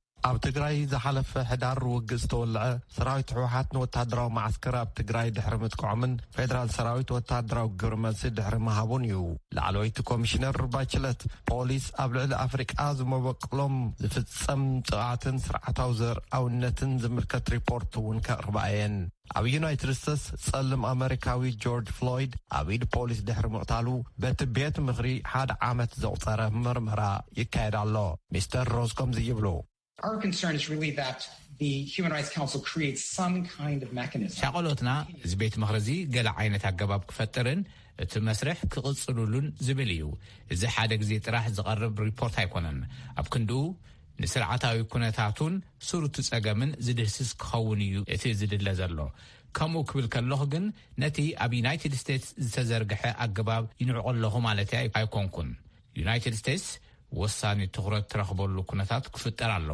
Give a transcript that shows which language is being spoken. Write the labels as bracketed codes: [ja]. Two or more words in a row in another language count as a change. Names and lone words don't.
[ti] ኣብ ትግራይ ዝሓለፈ ሕዳር ውግእ ዝተወልዐ ሰራዊት ሕወሓት ንወታደራዊ ማዓስከር ኣብ ትግራይ ድሕሪ ምጥቃዖምን ፌደራል ሰራዊት ወታደራዊ ግብሪ መልሲ ድሕሪ ምሃቡን እዩ። ላዕለወይቲ ኮሚሽነር ባችለት ፖሊስ ኣብ ልዕሊ ኣፍሪቃ ዝመበቅሎም ዝፍጸም ጥቃትን ስርዓታዊ ዘርኣውነትን ዝምልከት ሪፖርት እውን ከቕርባ እየን። ኣብ ዩናይትድ ስቴትስ ጸልም ኣሜሪካዊ ጆርጅ ፍሎይድ ኣብ ኢድ ፖሊስ ድሕሪ ምቕታሉ በቲ ቤት ምኽሪ 1 ዓመት ዘቑፀረ ምርመራ ይካየድ ኣሎ። ሚስተር ሮዝ ከምዚ ይብሉ [en] Our concern is really that the Human Rights Council creates some kind of mechanism. [ti] ሻቆሎትና እዚ ቤት ምኽሪ እዚ ገለ ዓይነት ኣገባብ ክፈጥርን እቲ መስርሕ ክቕጽሉሉን ዝብል እዩ። እዚ ሓደ ግዜ ጥራሕ ዝቐርብ ሪፖርት ኣይኮነን። ኣብ ክንድኡ ንስርዓታዊ ኩነታቱን ስሩቱ ጸገምን ዝድህስስ ክኸውን እዩ እቲ ዝድለ ዘሎ። ከምኡ ክብል ከለኹ ግን ነቲ ኣብ ዩናይትድ ስቴትስ ዝተዘርግሐ ኣገባብ ይንዕቆ ኣለኹ ማለት ኣይኮንኩን። ዩናይትድ ስቴትስ ወሳኒ ትኹረት ትረኽበሉ ኩነታት ክፍጠር ኣለዎ።